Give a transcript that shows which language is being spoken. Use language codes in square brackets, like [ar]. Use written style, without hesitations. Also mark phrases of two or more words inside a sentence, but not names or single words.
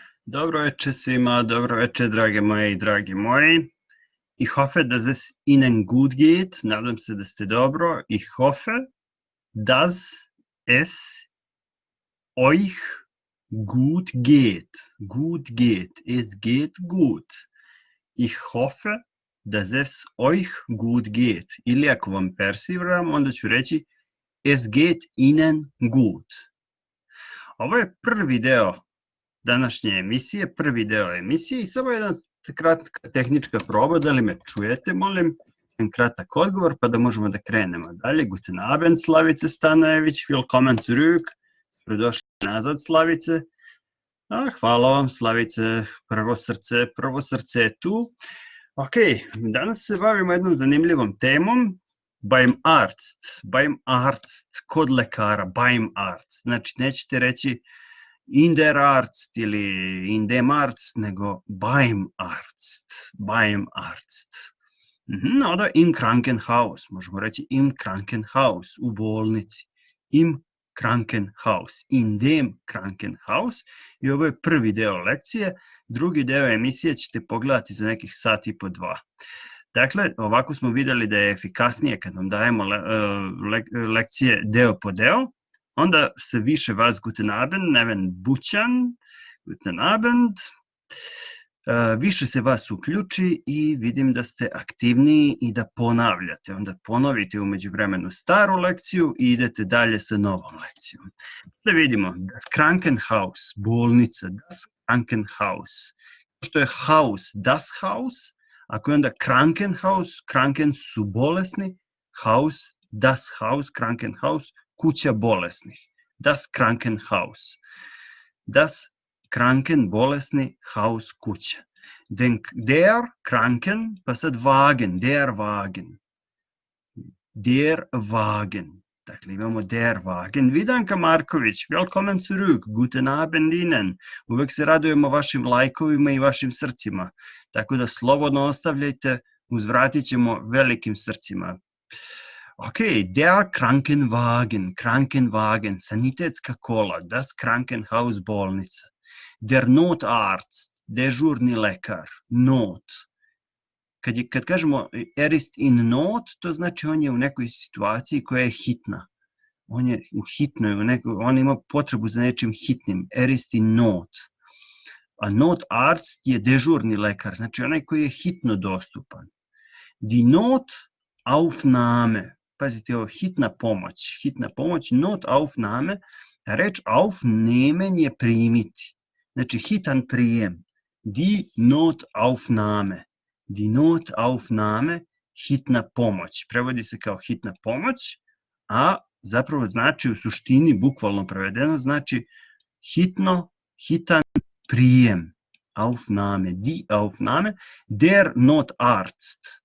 [sr] Dobro večer svima, dobro večer drage moje i dragi moji. [de] Ich hoffe, dass es Ihnen gut geht. [sr] Nadam se da ste dobro. [de] Ich hoffe, dass es euch gut geht. Gut geht. Es geht gut. Ich hoffe, dass es euch gut geht. [sr] Ili ako vam persiram, onda ću reći [de] es geht Ihnen gut. [sr] Ovo je prvi deo današnje emisije, prvi deo emisije i samo jedna kratka tehnička proba, da li me čujete, molim, jedan kratak odgovor pa da možemo da krenemo dalje. [de] Guten Abend, Slavice Stanojević, willkommen zurück, [sr] dobrodošli nazad, Slavice. Hvala vam, Slavice, prvo srce je tu. Ok, danas se bavimo jednom zanimljivom temom, [de] beim Arzt, [sr] kod lekara, [de] beim Arzt, [sr] znači nećete reći [de] in der Arzt [sr] ili [de] in dem Arzt, [sr] nego [de] beim Arzt. Onda im Krankenhaus, [sr] možemo reći [de] im Krankenhaus, [sr] u bolnici, [de] im Krankenhaus, in dem Krankenhaus, [sr] i ovo je prvi deo lekcije, drugi deo emisije ćete pogledati za nekih sat i po dva. Dakle, ovako smo vidjeli da je efikasnije kad vam dajemo lekcije deo po deo, onda se više vas [de] guten Abend, [sr] neven bućan, [de] guten Abend, [sr] više se vas uključi i vidim da ste aktivniji i da ponavljate. Onda ponovite u međuvremenu staru lekciju i idete dalje sa novom lekcijom. Da vidimo, [de] das Krankenhaus, bolnica, das Krankenhaus. [sr] Što je [de] haus, das Haus, [sr] ako je onda Krankenhaus, Kranken su bolesni, [de] Haus, das Haus, Krankenhaus, [sr] kuća bolesnih. [de] Das Krankenhaus. Das Kranken, bolesni, Haus, kuća. Der Kranken, pa sad Wagen, der Wagen. Der Wagen. [sr] Dakle, imamo [de] der Wagen. Vidanka Marković, willkommen zurück, guten Abend Ihnen. [sr] Uvek se radujemo vašim lajkovima i vašim srcima. Tako da slobodno ostavljajte, uzvratit ćemo velikim srcima. [de] Ok, der Krankenwagen, [sr] sanitetska kola, [de] das Krankenhaus, bolnica. Der Notarzt, [sr] dežurni lekar, not. Kad kažemo [de] ist in not, [sr] to znači on je u nekoj situaciji koja je hitna. On je u hitnoj, on ima potrebu za nečim hitnim, [de] ist in not. [sr] A Notarzt je dežurni lekar, znači onaj koji je hitno dostupan. [de] Die Notaufnahme. [sr] Pazite ovo, hitna pomoć, Notaufnahme, reč aufnehmen je primiti, znači hitan prijem, [de] die Notaufnahme, [sr] hitna pomoć, prevodi se kao hitna pomoć, a zapravo znači u suštini, bukvalno prevedeno, znači hitan prijem, [de] Aufnahme, die Aufnahme, der Notarzt.